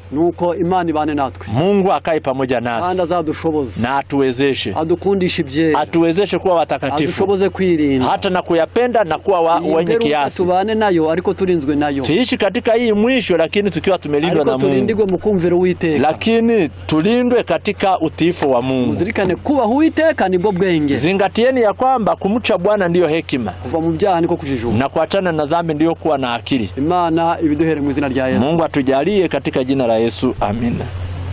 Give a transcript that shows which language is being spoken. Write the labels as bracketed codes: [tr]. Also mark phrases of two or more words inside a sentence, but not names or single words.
[rn] Nuko Imana ibane natwe. [sw] Mungu akae pamoja nasi. [rn] Kandi azadushoboze. [sw] Na atuwezeshe. [rn] Adukundishe ibyera. [sw] Atuwezeshe kuwa watakatifu. [rn] Adushoboze kwirinda. [sw] Hata na kuyapenda na kuwa wenye kiasi. [rn] Tubane nayo ariko turinzwe nayo. [sw] Tuishi katika hii mwisho, lakini tukiwa tumelindwa na Mungu. [rn] Turindigwe mu kumvira Uwiteka. [sw] Lakini tulindwe katika utiifu wa Mungu. [rn] Muzirikane kuba Uwiteka nibwo bwenge. [sw] Zingatieni ya kwamba kumcha Bwana ndiyo hekima. [rn] Kuva mu byaha niko kujijuka. [sw] Na kuachana na dhambi ndiyo kuwa na akili. [rn] Imana ibiduhere mu izina rya Yesu. [sw] Mungu atujalie katika jina la Yesu. Amina.